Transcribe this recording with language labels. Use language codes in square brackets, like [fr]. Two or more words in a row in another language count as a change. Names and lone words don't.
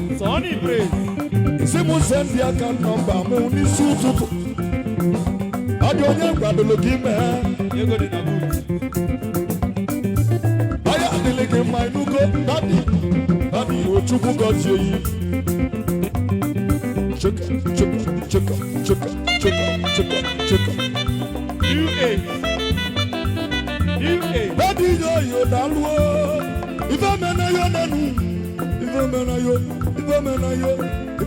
[ig] Sonny Praise. Isi mụ send ya [en] account number [ig] mụ n'isi ụtụtụ. Ọ dị onye gwadoro gị mee. Ego dị na boot. Aya adịghị gị mma, ịnụgo? [en] Daddy, daddy, [ig] o Chukwu gọzie gị. Cheka, cheka, cheka, cheka, cheka, cheka, cheka. U A. U A. [en] Daddy, [ig] yo, yo, daalụ o. Ife mena yo nenu. Ife mena yo, ife mena yo.